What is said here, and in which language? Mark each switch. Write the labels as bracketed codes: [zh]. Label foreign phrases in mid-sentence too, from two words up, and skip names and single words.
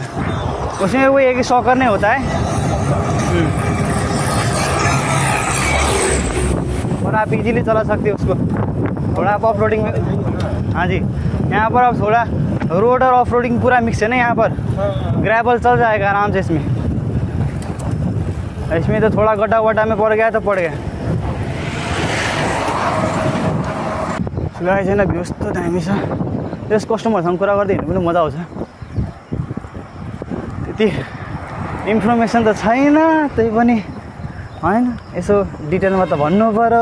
[hi] उसमें वो एक ही शॉकर नहीं होता है और आप इजीली चला सकते हैं उसको, थोड़ा आप [en] off roading [hi] में। हाँ जी, यहाँ पर अब थोड़ा रोड और [en] off roading [hi] पूरा मिक्स है ना, यहाँ पर ग्रेवल चल जाएगा आराम से। इसमें तो थोड़ा गड्ढा वड्ढा में पड़ गया तो पड़ गया। [ne] गाई छैन, भ्यूज त दामी छ। त्यस कस्टमरसँग कुरा गर्दै हिँड्नु पनि मजा आउँछ। त्यति इन्फर्मेसन त छैन, त्यही पनि होइन, यसो डिटेलमा त भन्नु पऱ्यो।